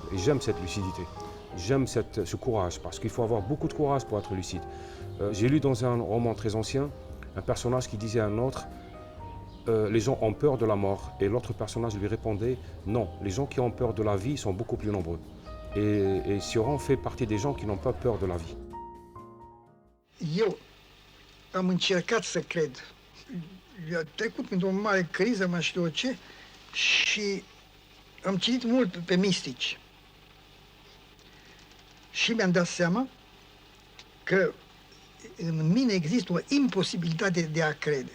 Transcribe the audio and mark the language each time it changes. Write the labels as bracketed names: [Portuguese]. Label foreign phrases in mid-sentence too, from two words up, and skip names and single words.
[French] Et j'aime cette lucidité. J'aime ce courage, parce qu'il faut avoir beaucoup de courage pour être lucide. J'ai lu dans un roman très ancien, un personnage qui disait à un autre, les gens ont peur de la mort. Et l'autre personnage lui répondait, non, les gens qui ont peur de la vie sont beaucoup plus nombreux. Et Sioran fait partie des gens qui n'ont pas peur de la vie. [Romanian] Eu am încercat să cred. Eu am trecut printr-o mare criză, mai știu eu ce, și am citit mult pe mistici. Și mi-am dat seama că în mine există o imposibilitate de a crede.